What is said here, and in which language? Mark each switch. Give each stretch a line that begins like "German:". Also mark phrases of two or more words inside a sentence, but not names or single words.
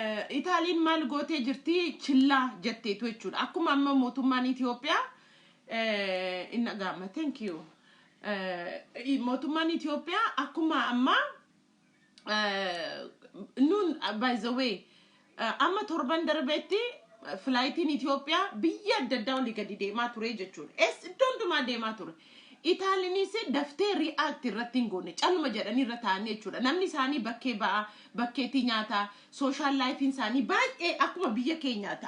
Oromo: Italian mal gootee jirti chilla jetteetu jechuudha. Akkuma amma mootummaan Itoophiyaa inna gaama
English: thank you.
Oromo: Mootummaan Itoophiyaa akkuma amma nun
English: by the way
Oromo: amma torban darbeetti flightiin Itoophiyaa biyya adda addaa olii gadi deemaa ture jechuudha. Iddoontumaa deemaa ture. Italianis daftee react irratti hin goone calma jedhanii irra taa'anii jechuudha. Namni isaanii bakkee ba'a, bakkeetii nyaata, social life isaanii baay'ee akkuma biyya keenyaati.